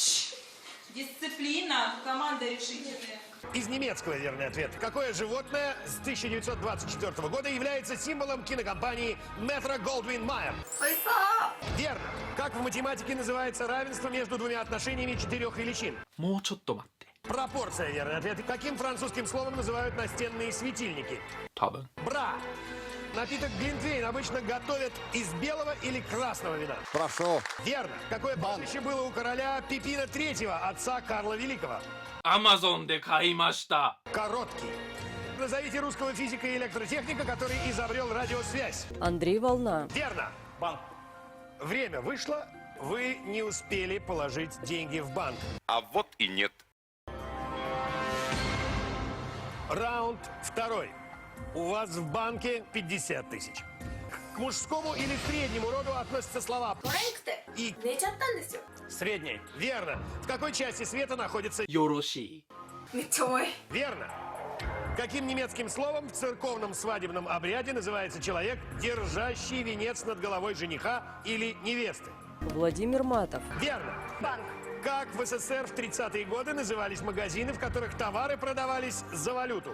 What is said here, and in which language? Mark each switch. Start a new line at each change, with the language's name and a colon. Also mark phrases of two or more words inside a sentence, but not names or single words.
Russian: Дисциплина, команда решительная. Из немецкого, верный ответ. Какое животное с 1924 года является символом кинокомпании Metro Goldwyn Mayer? Лиса. Верно. Как в математике называется равенство между двумя отношениями четырех величин?
Japanese: もうちょっと待って
Russian: Пропорция, верный ответ. Каким французским словом называют настенные светильники?
Japanese: 多分
Russian: Бра. Напиток глинтвейн обычно готовят из белого или красного вина. Прошу. Верно. Какое прозвище было у короля Пипина III, отца Карла Великого?
Japanese: アマゾンで買いました
Russian: Короткий. Назовите русского физика и электротехника, который изобрел радиосвязь. Андрей Волна. Верно. Банк. Время вышло. Вы не успели положить деньги в банк. А вот и нет. Раунд второй. У вас в банке 50 тысяч. К мужскому или среднему роду относятся слова トレンクテ。 и
Japanese: 寝ちゃったんですよ。
Russian: средний. Верно. В какой части света находится
Japanese: よろしいめっちゃ重い。
Russian: верно? Каким немецким словом в церковном свадебном обряде называется человек, держащий венец над головой жениха или невесты? Владимир Матов. Верно. Банк. Как в СССР в 30-е годы назывались магазины, в которых товары продавались за валюту?